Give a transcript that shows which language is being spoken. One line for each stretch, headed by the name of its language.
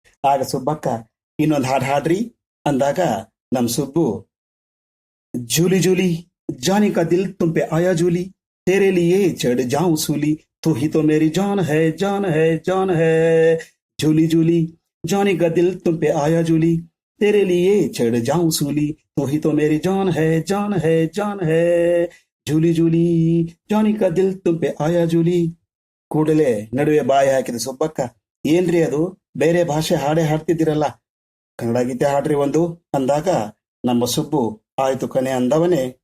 Kannada: ಆಗ ಸುಬ್ಬಕ್ಕ, ಇನ್ನೊಂದು ಹಾಡು ಹಾಡ್ರಿ ಅಂದಾಗ ನಮ್ ಸುಬ್ಬು, ಜೂಲಿ ಜೂಲಿ
Hindi: जाने का दिल तुम पे आया जूली, तेरे लिए चढ़ जाऊं सूली, तू ही तो मेरी जान है जान है जान है। झूली झूली जाने का दिल तुम पे आया जूली, तेरे लिए चढ़ जाऊं सूली, तू ही तो मेरी जान है जान है जान है। झूली झूली ಜಾನಿ ಕಾ ದಿಲ್ ತುಮ್ ಪೆ ಆಯಾ ಜೂಲಿ.
Kannada: ಕೂಡಲೇ ನಡುವೆ ಬಾಯಿ ಹಾಕಿದ ಸುಬ್ಬಕ್ಕ, ಏನ್ರಿ ಅದು ಬೇರೆ ಭಾಷೆ ಹಾಡೇ ಹಾಡ್ತಿದ್ದೀರಲ್ಲ, ಕನ್ನಡ ಗೀತೆ ಹಾಡ್ರಿ ಒಂದು ಅಂದಾಗ ನಮ್ಮ ಸುಬ್ಬು ಆಯ್ತು ಕಣೆ ಅಂದವನೇ.